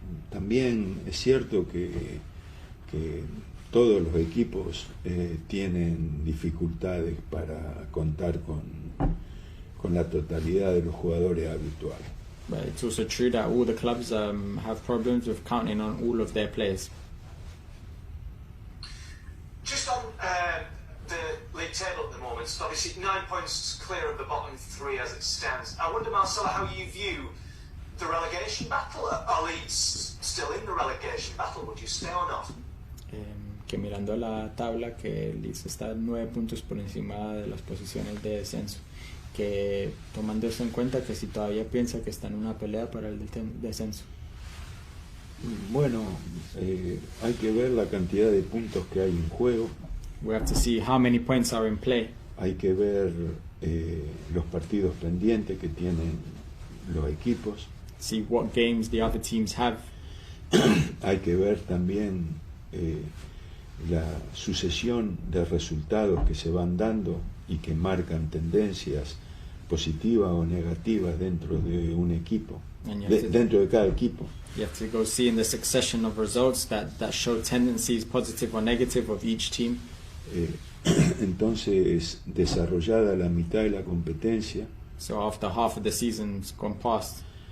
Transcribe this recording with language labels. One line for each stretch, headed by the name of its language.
Spanish: También es cierto que todos los equipos tienen dificultades para contar con la totalidad de los jugadores habituales.
English: But it's also true that all the clubs have problems with counting on all of their players. Just on the league table at the moment, so obviously 9 points clear of the bottom three as it stands. I wonder, Marcelo, how you view the relegation battle. Are Leeds still in the relegation battle? Would you stay or not?
Spanish: Que mirando la tabla, que el Leeds está 9 puntos por encima de las posiciones de descenso, que tomando eso en cuenta, que si todavía piensa que está en una pelea para el descenso. Bueno, hay que ver la cantidad de puntos que hay en juego,
English: We have to see how many points are in play.
Spanish: hay que ver los partidos pendientes que tienen los equipos,
English: See what games the other teams have.
Spanish: hay que ver también la sucesión de resultados que se van dando y que marcan tendencias positivas o negativas dentro de un equipo,
English: And you have to,
Spanish: dentro de cada equipo.
English: you have to go see in the succession of results that show tendencies, positive or negative, of each team.
Spanish: Entonces, desarrollada la mitad de la competencia,
English: So after half of the season's gone past,